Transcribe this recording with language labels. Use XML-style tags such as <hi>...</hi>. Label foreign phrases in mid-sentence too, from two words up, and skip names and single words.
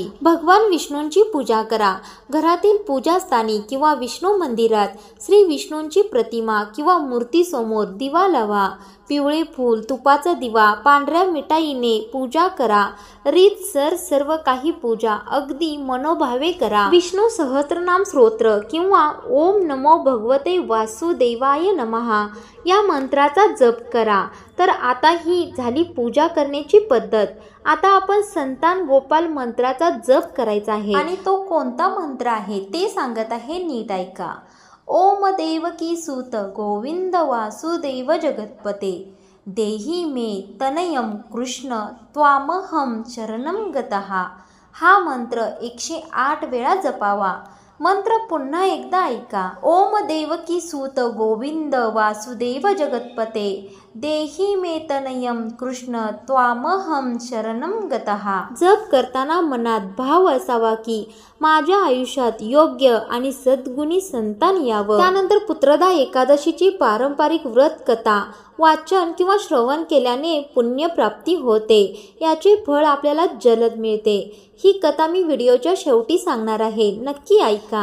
<mr>भगवान विष्णूंची पूजा करा. घरातील पूजास्थानी किंवा विष्णू मंदिरात श्री विष्णूंची प्रतिमा किंवा मूर्ती समोर दिवा लावा. पिवळे फूल, तुपाचा दिवा, पांढऱ्या मिठाईने पूजा करा. रीतसर सर्व काही पूजा अगदी मनोभावे करा. विष्णू सहस्रनाम स्तोत्र किंवा</mr> <sa>ओम नमो भगवते वासुदेवाय नमः</sa> <mr>या मंत्राचा जप करा. तर आता ही झाली पूजा करण्याची पद्धत. आता आपण संतान गोपाल मंत्राचा जप करायचा आहे आणि तो कोणता मंत्र आहे ते सांगत आहे, नीट ऐका.</mr> <sa>ओम देवकी सूत गोविंद वासुदेव जगतपते देही मे तनयम कृष्ण त्वामहम शरणम गतः.</sa> <mr>हा मंत्र 108 वेळा जपावा. मंत्र पुन्हा एकदा ऐका.</mr> <sa>ओम देवकी सूत गोविंद वासुदेव जगतपते देही मे तनयम कृष्ण त्वामहम शरणम गतः.</sa> <mr>जप करताना मनात भाव असावा की माझ्या आयुष्यात योग्य आणि सद्गुणी संतान यावं. त्यानंतर पुत्रदा एकादशीची पारंपरिक व्रत कथा वाचन किंवा श्रवण केल्याने पुण्यप्राप्ती होते. याचे फळ आपल्याला जलद मिळते. ही कथा मी व्हिडिओच्या शेवटी सांगणार आहे, नक्की ऐका.</mr>